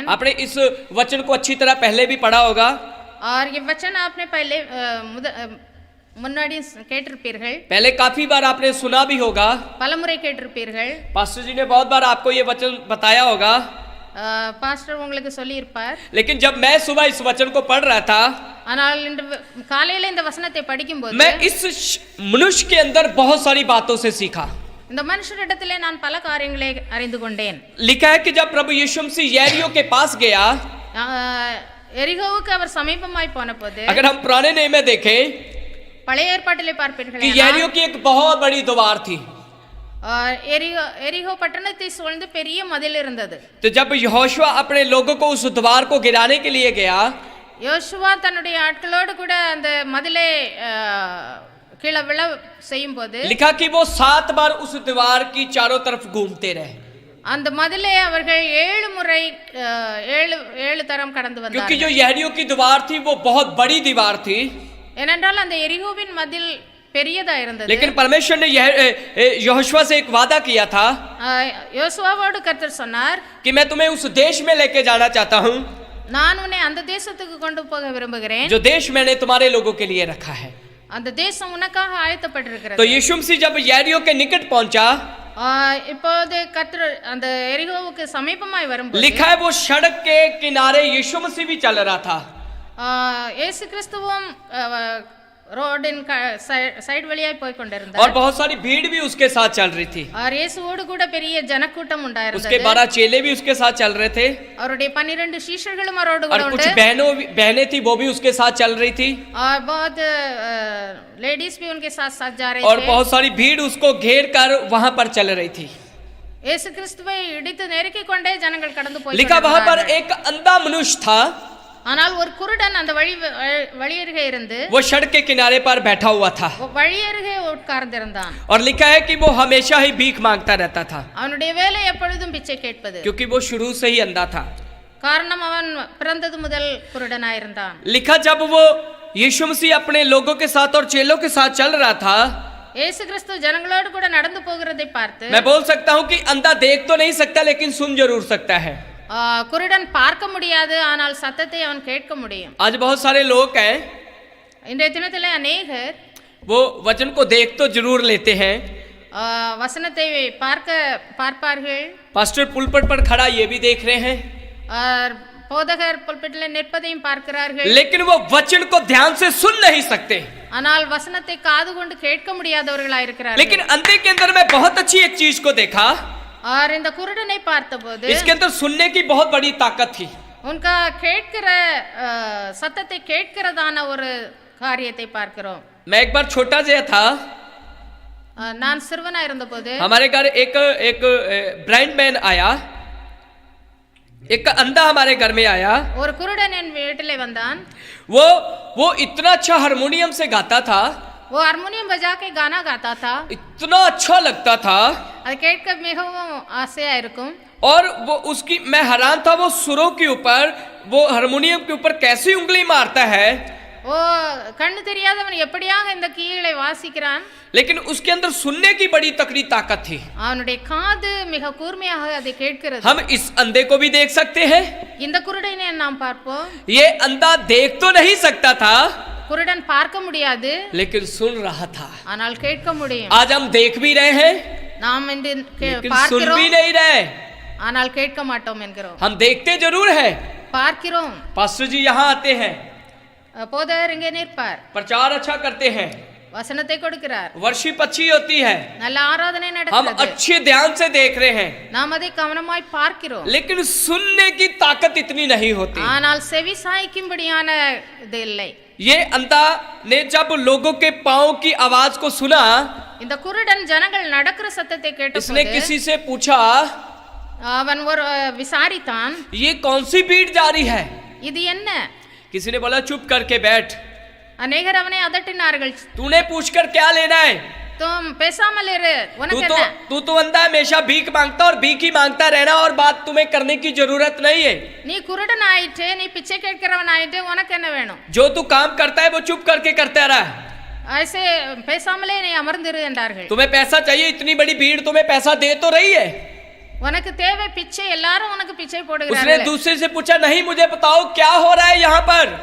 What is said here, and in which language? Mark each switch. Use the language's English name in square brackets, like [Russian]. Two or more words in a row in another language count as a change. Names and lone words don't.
[Hindi] आपने इस वचन को अच्छी तरह पहले भी पढ़ा होगा. और ये वचन आपने पहले [Tamil] முன்னாடி கேட்டிருப்பீர்கள். [Hindi] पहले काफी बार आपने सुना भी होगा. [Tamil] பலமுறை கேட்டிருப்பீர்கள். [Hindi] पास्टर जी ने बहुत बार आपको ये वचन बताया होगा. [Tamil] பாஸ்டர் உங்களுக்கு சொல்லி இருப்பார். [Hindi] लेकिन जब मैं सुबह इस वचन को पढ़ रहा था, [Tamil] ஆனால் இன்று காலையில இந்த வசனத்தை படிக்கும்போது [Hindi] मैं इस मनुष्य के अंदर बहुत सारी बातों से सीखा. [Tamil] இந்த மனுஷரிடத்திலே நான் பல காரியங்களை அறிந்து கொண்டேன். [Hindi] लिखा है कि जब प्रभु यीशु मसीह यरीहो के पास गया, [Tamil] எரிகோவுக்கு அவர் சமீபமாய் போனபோது [Hindi] अगर हम पुराने नियम में देखें [Tamil] பழைய ஏற்பாட்டிலே பார்ப்பீர்கள் [Hindi] कि यरीहो की एक बहुत बड़ी द्वार थी. [Tamil] எரிகோ பட்டணத்தை சூழ்ந்து பெரிய மதில் இருந்தது. [Hindi] तो जब यहोशुआ अपने लोगों को उस द्वार को गिराने के लिए गया, [Tamil] யோசுவா தன்னுடைய ஆட்களோடு கூட அந்த மதிலை கீழே விழ செய்யும்போது [Hindi] लिखा कि वो 7 बार उस दीवार की चारों तरफ घूमते रहे. [Tamil] அந்த மதிலை அவர்கள் 7 முறை 7 தரம் கடந்து [Hindi] क्योंकि [Tamil] வந்தார்கள். [Hindi] जो यरीहो की दीवार थी वो बहुत बड़ी दीवार थी. [Tamil] ஏனென்றால் அந்த எரிகோவின் மதில் பெரியதா இருந்தது. [Hindi] लेकिन परमेश्वर ने यहोशुआ से एक वादा किया था [Tamil] யோசுவாவோடு கர்த்தர் சொன்னார், [Hindi] कि मैं तुम्हें उस देश में लेके जाना चाहता हूँ [Tamil] நான் உன்னை அந்த தேசத்துக்கு கொண்டு போக விரும்புகிறேன் [Hindi] जो देश मैंने तुम्हारे लोगों के लिए रखा है। [Tamil] அந்த தேசம் உனக்காக [Hindi] तो [Tamil] ஆயத்தப்பட்டிருக்கிறது [Hindi] यीशु मसीह जब यरीहो के निकट पहुंचा, [Tamil] இப்போது கர்த்தர் அந்த எரிகோவுக்கு சமீபமாய் வரும்போது [Hindi] लिखा है वो सड़क के किनारे यीशु मसीह भी चल रहा था। [Tamil] இயேசு கிறிஸ்துவும் ரோடின் சைடு வழியாய் போய் [Hindi] और [Tamil] கொண்டிருந்தார் [Hindi] बहुत सारी भीड़ भी उसके साथ चल रही थी। [Tamil] இயேசுவோடு கூட பெரிய ஜனக்கூட்டம் [Hindi] उसके [Tamil] உண்டாயிருந்தது [Hindi] 12 चेले भी उसके साथ चल रहे थे [Tamil] அவருடைய 12 சீஷர்களும் அவரோடு [Hindi] और [Tamil] கூட [Hindi] कुछ [Tamil] உண்டு [Hindi] बहनें थी वो भी उसके साथ चल रही थी और बहुत लेडीज भी उनके साथ साथ जा रहे और थे बहुत सारी भीड़ उसको घेर कर वहां पर चल रही थी। [Tamil] இயேசு கிறிஸ்துவை இடித்து நெருக்கிக் கொண்டே ஜனங்கள் கடந்து போய் [Hindi] लिखा वहां पर [Tamil] கொண்டிருந்தார்கள். [Hindi] एक अंधा मनुष्य था, [Tamil] ஆனால் ஒரு குருடன் அந்த வழியருகே இருந்து [Hindi] वो सड़क के किनारे पर बैठा हुआ था [Tamil] வழியருகே உட்கார்ந்திருந்தான் [Hindi] और लिखा है कि वो हमेशा ही भीख मांगता रहता था [Tamil] அவனுடைய வேலை எப்பொழுதும் பிச்சை கேட்பது [Hindi] क्योंकि वो शुरू से ही अंधा था। [Tamil] காரணம் அவன் பிறந்தது முதல் குருடனாயிருந்தான் [Hindi] लिखा जब वो यीशु मसीह अपने लोगों के साथ और चेलों के साथ चल रहा था, [Tamil] இயேசு கிறிஸ்து ஜனங்களோடு கூட நடந்து போகிறதை பார்த்து [Hindi] मैं बोल सकता हूं कि अंधा देख तो नहीं सकता लेकिन सुन जरूर सकता है। [Tamil] குருடன் பார்க்க முடியாது ஆனால் சத்தத்தை அவன் கேட்க முடியும் [Hindi] आज बहुत सारे लोग हैं [Tamil] இன்றைய தினத்திலே अनेகர் [Hindi] वो वचन को देख तो जरूर लेते हैं, [Tamil] வசனத்தை பார்ப்பார்கள் [Hindi] पास्टर पुलपट पर खड़ा ये भी देख रहे हैं, [Tamil] போதகர் புல்பிட்டில் நிற்பதையும் பார்க்கிறார்கள் [Hindi] लेकिन वो वचन को ध्यान से सुन नहीं सकते। [Tamil] ஆனால் வசனத்தை காது கொண்டு கேட்க முடியாதவர்களாய் இருக்கிறார்கள் [Hindi] लेकिन अंधे के अंदर मैं बहुत अच्छी एक चीज को देखा, [Tamil] और இந்த குருடனை பார்த்தபோது [Hindi] इसके अंदर सुनने की बहुत बड़ी ताकत थी। [Tamil] उनका கேட்கிற சத்தத்தை கேட்கிறதான ஒரு காரியத்தை பார்க்கிறோம்। [Hindi] मैं एक बार छोटा जया था, [Tamil] நான் சிறுவனா இருந்தபோது [Hindi] हमारे घर एक [English] blind man [Hindi] आया, एक अंधा हमारे घर में आया। [Tamil] ஒரு குருடன் என் வீட்டிலே வந்தான் [Hindi] वो इतना अच्छा हारमोनियम से गाता था, वो हारमोनियम बजा के गाना गाता था, इतना अच्छा लगता था [Tamil] அது கேட்க மிகவும் ஆசையா இருக்கும் [Hindi] और वो उसकी मैं हैरान था, वो सुरों के ऊपर वो हारमोनियम के ऊपर कैसी उंगली मारता है, [Tamil] ஓ கண்ணு தெரியாதவன் எப்படியாக இந்த கீழே வாசிக்கிறான், [Hindi] लेकिन उसके अंदर सुनने की बड़ी तकड़ी ताकत थी। [Tamil] அவனுடைய காது மிக கூர்மையாக அதை கேட்கிறது। [Hindi] हम इस अंधे को भी देख सकते हैं, [Tamil] இந்த குருடனை நாம் பார்ப்போம்। [Hindi] ये अंधा देख तो नहीं सकता था [Tamil] குருடன் பார்க்க முடியாது [Hindi] लेकिन सुन रहा था। [Tamil] ஆனால் கேட்க முடியும்। [Hindi] आज हम देख भी रहे हैं [Tamil] நாம் இந்த [Hindi] लेकिन सुन [Tamil] பார்க்கிறோம் [Hindi] भी नहीं रहे, [Tamil] ஆனால் கேட்க மாட்டோம் என்கிறோம்। [Hindi] हम देखते जरूर है। [Tamil] பார்க்கிறோம்। [Hindi] पास्टर जी यहाँ आते हैं, [Tamil] போதகர் இங்கே நிற்பார், [Hindi] प्रचार अच्छा करते हैं, [Tamil] வசனத்தை கொடுக்கிறார், [Hindi] वर्शिप अच्छी होती है, [Tamil] நல்ல ஆராதனை [Hindi] हम [Tamil] நடக்கிறது, [Hindi] अच्छे ध्यान से देख रहे हैं, [Tamil] நாம் அதை கவனமாய் பார்க்கிறோம், [Hindi] लेकिन सुनने की ताकत इतनी नहीं होती। [Tamil] ஆனால் செவி சாய்க்கும்படியான இது இல்லை। [Hindi] ये अंधा ने जब लोगों के पाँव की आवाज को सुना, [Tamil] இந்த குருடன் ஜனங்கள் நடக்கிற சத்தத்தை [Hindi] इसने [Tamil] கேட்டபோது [Hindi] किसी से पूछा [Tamil] அவன் ஒரு விசாரித்தான், [Hindi] ये कौन सी भीड़ जा रही है। [Tamil] இது என்ன? [Hindi] किसी ने बोला चुप करके बैठ, [Tamil] அநேகர் அவனை அதட்டினார்கள், [Hindi] तूने पूछकर क्या लेना है, [Tamil] तुम பேசாமல் இரு, உனக்கு என்ன? [Hindi] तू तो अंधा हमेशा भीख मांगता और भीख ही मांगता रहना और बात तुम्हें करने की जरूरत नहीं है। [Tamil] நீ குருடன் ஆயிட்டு, நீ பிச்சை கேட்கிறவன் ஆயிட்டு, உனக்கு என்ன வேணும்? [Hindi] जो तू काम करता है वो चुप करके करता रहा, [Tamil] ऐसे பேசாமலே நீ அமர்ந்திரு என்றார்கள்। [Hindi] तुम्हें पैसा चाहिए, इतनी बड़ी भीड़ तुम्हें पैसा दे तो रही है। [Tamil] உனக்கு தேவை பிச்சை, எல்லாரும் உனக்கு பிச்சை [Hindi] उसने [Tamil] போடுகிறார்கள்। [Hindi] दूसरे से पूछा नहीं मुझे बताओ क्या हो रहा है यहाँ पर,